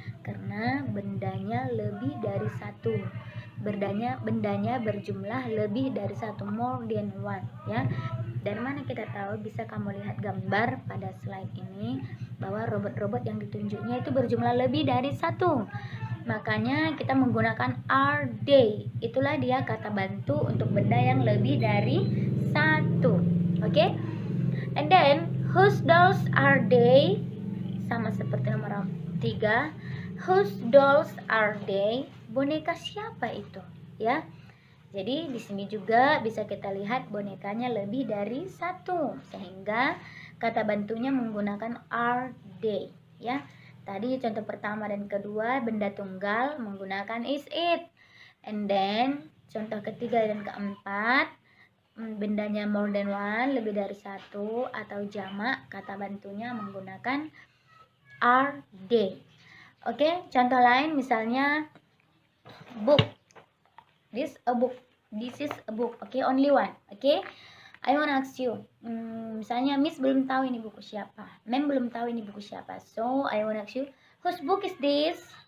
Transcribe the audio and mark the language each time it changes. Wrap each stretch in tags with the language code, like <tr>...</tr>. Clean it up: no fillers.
<id>Karena bendanya lebih dari satu. Bendanya berjumlah lebih dari satu,</id> <en>more than one,</en> <id>ya. Dari mana kita tahu? Bisa kamu lihat gambar pada slide ini bahwa robot-robot yang ditunjuknya itu berjumlah lebih dari satu. Makanya kita menggunakan are they. Itulah dia kata bantu untuk benda yang lebih dari satu. Oke?</id> <en>And then whose dolls are they?</en> <id>Sama seperti nomor 3.</id> <en>Whose dolls are they?</en> <id>Boneka siapa itu? Ya. Jadi di sini juga bisa kita lihat bonekanya lebih dari satu, sehingga kata bantunya menggunakan are they, ya. Tadi contoh pertama dan kedua benda tunggal menggunakan is it.</id> <en>And then</en> <id>contoh ketiga dan keempat bendanya</id> <en>more than one,</en> <id>lebih dari satu atau jamak, kata bantunya menggunakan are they. Oke, contoh lain misalnya book.</id> <en>This is a book. Okay, only one. Okay, I wanna ask you.</en> <id>Misalnya Miss belum tahu ini buku siapa, Mem belum tahu ini buku siapa.</id> <en>So I wanna ask you, whose book is this?</en>